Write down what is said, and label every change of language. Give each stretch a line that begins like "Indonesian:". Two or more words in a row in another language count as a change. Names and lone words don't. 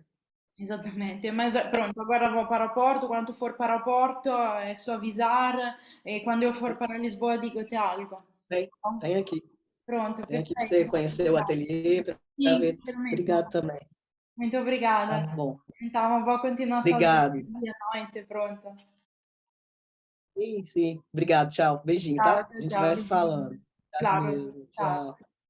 Portuguese: Esattamente, mas pronto, agora vou para o Porto, quando for para o Porto é só avisar e quando eu for para Lisboa digo-te algo. Vem, Tá? vem aqui. Pronto, Vem aqui para você perfeito. conhecer o ateliê, para Sim, ver. super mesmo. Obrigado também. Muito Tá obrigada. bom. Então, uma boa continuação do Obrigado. dia, noite, pronto. Sim, sim. Obrigado, tchau. Beijinho, Ciao, tá? A ciao, gente ciao, vai se beijinho. falando. Obrigado Claro, mesmo. ciao. Tchau.